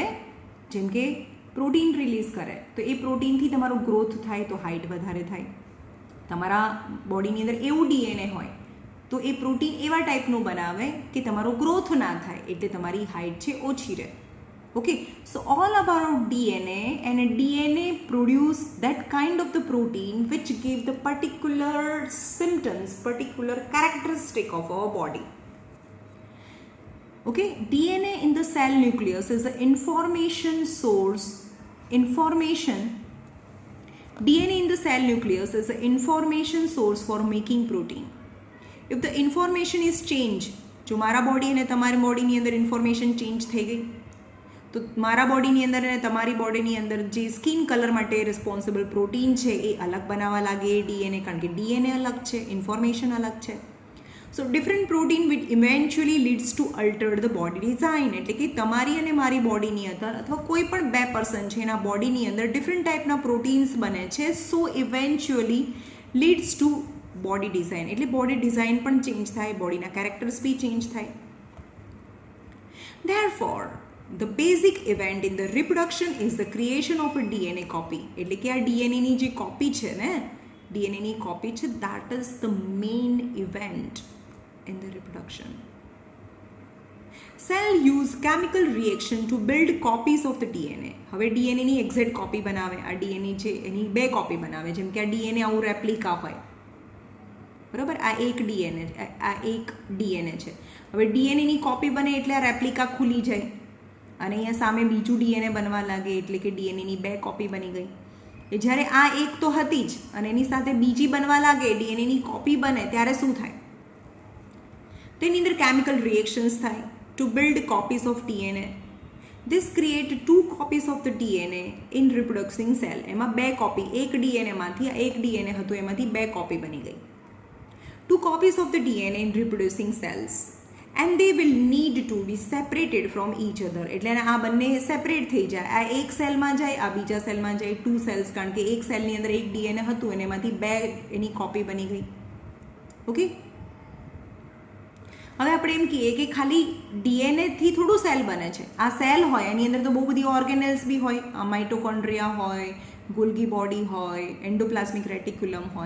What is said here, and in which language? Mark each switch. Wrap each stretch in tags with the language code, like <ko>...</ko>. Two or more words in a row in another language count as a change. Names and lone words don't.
<gu>જેમ કે પ્રોટીન રિલીઝ કરે તો એ પ્રોટીનથી તમારો ગ્રોથ થાય તો હાઇટ વધારે થાય. તમારા બોડીની અંદર એવું ડીએનએ હોય તો એ પ્રોટીન એવા ટાઈપનું બનાવે કે તમારો ગ્રોથ ના થાય એટલે તમારી હાઇટ છે ઓછી રહે.</gu> <en>okay, so all about DNA, and DNA produce that kind of the protein which give the particular symptoms, particular characteristic of our body. Okay, DNA in the cell nucleus is an information source. DNA in the cell nucleus is an information source for making protein. If the information is changed,</en> <gu>જો મારા બોડી અને તમારી બોડીની અંદર ઇન્ફોર્મેશન ચેન્જ થઈ ગઈ તો મારા બોડીની અંદર અને તમારી બોડીની અંદર જે સ્કિન કલર માટે રિસ્પોન્સિબલ પ્રોટીન છે એ અલગ બનાવવા લાગે ડીએનએ, કારણ કે ડીએનએ અલગ છે, ઇન્ફોર્મેશન અલગ છે.</gu> <en>so different protein which eventually leads to alter the body design.</en> <gu>એટલે કે તમારી અને મારી બોડીની અંદર અથવા કોઈ પણ બે પર્સન છે એના બોડીની અંદર ડિફરન્ટ ટાઈપના પ્રોટીન્સ બને છે.</gu> <en>so eventually leads to body design.</en> <gu>એટલે બોડી ડિઝાઇન પણ ચેન્જ થાય, બોડીના કેરેક્ટર્સ બી ચેન્જ થાય.</gu> <en>Therefore, the basic event in the reproduction is the creation of a DNA copy.</en> <gu>એટલે કે આ ડીએનએની જે કોપી છે ને, ડીએનએની કોપી છે,</gu> <en>that is the main event in the reproduction. Cell use chemical reaction to build copies of the DNA.</en> <gu>હવે ડીએનએની એક્ઝેક્ટ કોપી બનાવે. આ ડીએનએ છે એની બે કોપી બનાવે. જેમ કે આ ડીએનએ આવું રેપ્લિકા હોય, બરાબર? આ એક ડીએનએ છે. હવે ડીએનએની કોપી બને એટલે આ રેપ્લિકા ખુલી જાય અને અહીંયા સામે બીજું ડીએનએ બનવા લાગે એટલે કે ડીએનએની બે કોપી બની ગઈ. એ જ્યારે આ એક તો હતી જ અને એની સાથે બીજી બનવા લાગે, ડીએનએની કોપી બને, ત્યારે શું થાય? તેની અંદર</gu> <en>chemical reactions</en> <gu>થાય</gu> <en>to build copies of DNA. this create 2 copies of the DNA in reproducing cell.</en> <gu>એમાં બે કોપી, એક ડીએનએમાંથી, એક ડીએનએ હતું એમાંથી બે કોપી બની ગઈ.</gu> <en>2 copies of the DNA in reproducing cells, and they will need to be separated from each other.</en> <gu>એટલે આ બંને સેપરેટ થઈ જાય. આ એક સેલમાં જાય, આ બીજા સેલમાં જાય. 2 cells, કારણ કે એક સેલની અંદર એક ડીએનએ હતું અને એમાંથી બે એની કોપી બની ગઈ. ઓકે, હવે આપણે એમ કહીએ કે ખાલી ડીએનએથી થોડું સેલ બને છે. આ સેલ હોય એની અંદર તો બહુ બધી ઓર્ગેનેલ્સ બી હોય. માઇટોકોન્ડ્રિયા હોય, ગોલ્ગી બોડી હોય, એન્ડોપ્લાઝમિક રેટિક્યુલમ હોય.</gu>